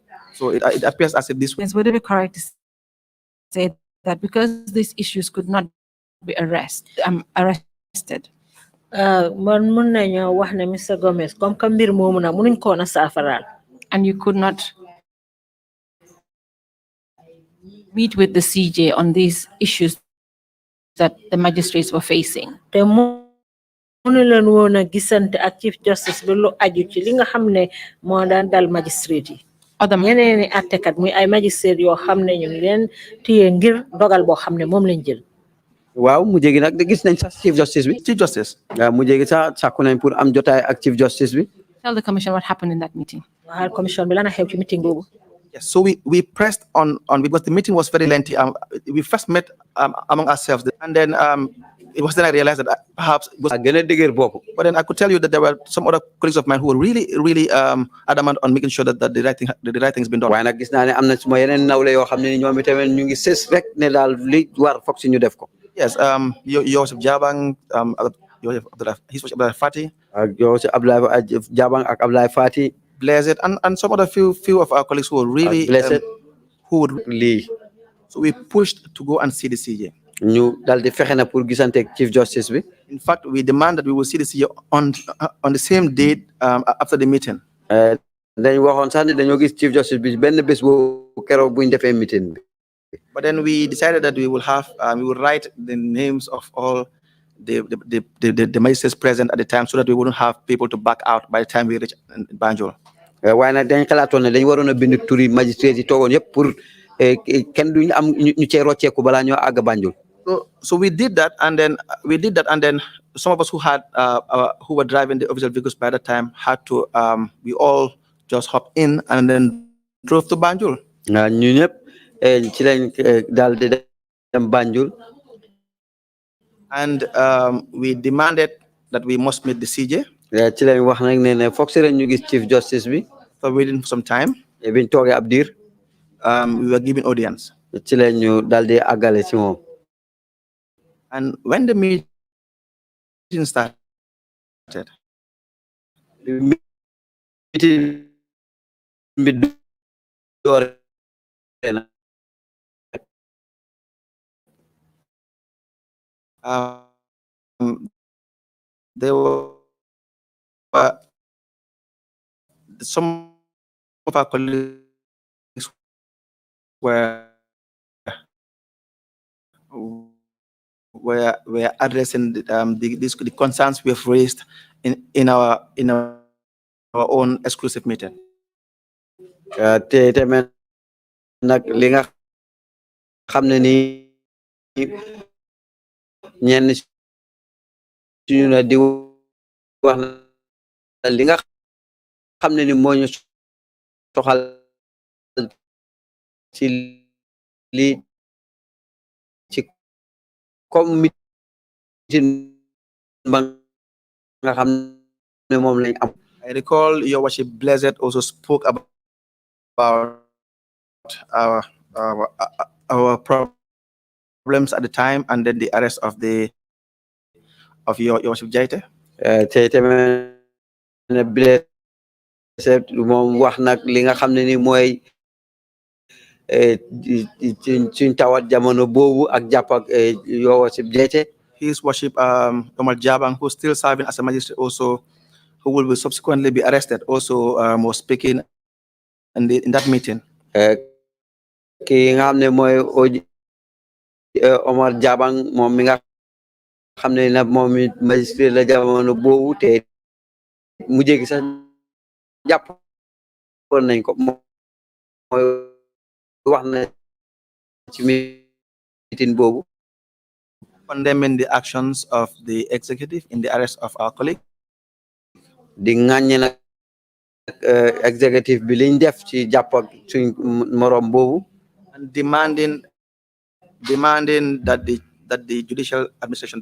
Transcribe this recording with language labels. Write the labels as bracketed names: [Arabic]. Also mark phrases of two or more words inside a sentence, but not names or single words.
[English] So it appears as if this. Would it be correct to say that because these issues could not be arrested? [Wolof] Man mun nañu wax ne Mr. Gomes [French] comme que [Wolof] mbir moomu nag munuñ ko na saafaral. [English] And you could not meet with the CJ on these issues that the magistrates were facing. [Wolof] Te munu leen woon a gisante ak [English] Chief Justice [Wolof] bi lu aju ci li nga xam ne moo daan dal magistrate yi. Ñeneen i attekat muy ay magistrate yoo xam ne ñu ngi leen téye ngir dogal boo xam ne moom lañ jël. Waaw mu jégi nag gis nañ sax [English] Chief Justice [Wolof] bi. [English] Chief Justice. [Wolof] Waaw mu jégi sax sàkku nañ pour am jotaay ak [English] Chief Justice [Wolof] bi. [English] Tell the commission what happened in that meeting. [Wolof] Waaw commission bi lan a xew ci meeting boobu. [English] Yes, so we pressed on because the meeting was very lengthy. We first met among ourselves, and then it was then I realized that perhaps it was [Wolof] gën a dëgër bopp. [English] But then I could tell you that there were some other colleagues of mine who were really adamant on making sure that the right thing has been done. [Wolof] Waaye nag gis naa ne am na suma yeneen nawle yoo xam ne ñoom itamit ñu ngi sës rek ne daal li war foog si ñu def ko. [English] Yes, Joseph Jabang, Abdullah Fati. [Wolof] Joseph Jabang ak Abdullah Fati. [English] Blessed and some other few of our colleagues who were really blessed who would [Wolof] lii. [English] So we pushed to go and see the CJ. [Wolof] ñu dal di fexe na pour gisante ak [English] Chief Justice [Wolof] bi. [English] In fact, we demand that we will see the CJ on the same date after the meeting. [Wolof] Dañ waxoon sax ne dañoo gis [English] Chief Justice [Wolof] bi benn bés boobu keroog buñ defee meeting bi. [English] But then we decided that we will write the names of all the magistrates present at the time, so that we wouldn't have people to back out by the time we reach Banjul. [Wolof] Waaye nag dañ xalaatoon ne dañ waroon a bind turi magistrate yi toogoon yëpp pour kenn duñ am ñu cee rocceeku balaa ñoo àgg Banjul. [English] So we did that, and then some of us who were driving the official vehicles by the time had to we all just hop in and then drove to Banjul. [Wolof] Ñu ñëpp ci lañ daal di dem Banjul. [English] And we demanded that we must meet the CJ. [Wolof] Ci lañ wax nag ne foog si ñu gis [English] Chief Justice [Wolof] bi. [English] So waiting for some time. [Wolof] Biñ toogee ab diir. [English] We were given audience. [Wolof] Ci lañ ñu daal di àggale ci moom. [English] And when the meeting started, [Wolof] meeting bi door na. [English] There were some of our colleagues were addressing the concerns we have raised in our own exclusive meeting. [Wolof] Te tamit nag li nga xam ne ni ñenn suñu na di wax na li nga xam ne ni moo ñu soxal ci li ci comme meeting ba nga xam ne moom lañ am. [English] I recall Your Worship Blessed also spoke about our problems at the time, and then the arrest of Your Worship Jaite. [Wolof] Te tamit Blessed moom wax nag li nga xam ne ni mooy suñ tawat jamono boobu ak jàpp ak [English] Your Worship [Wolof] Jaite. [English] His Worship Omar Jabang, who's still serving as a magistrate, also who will subsequently be arrested, also was speaking in that meeting. [Wolof] Ki nga xam ne mooy Omar Jabang moom mi nga xam ne nag moom it magistrate la jamono boobu te mu jéggi sax jàppoon nañ ko mooy wax na ci meeting boobu [English] condemning the actions of the executive in the arrest of our colleague. [Wolof] di ŋàññe nag executive bi liñ def ci jàpp ak suñ morom boobu [English] And demanding that the judicial administration.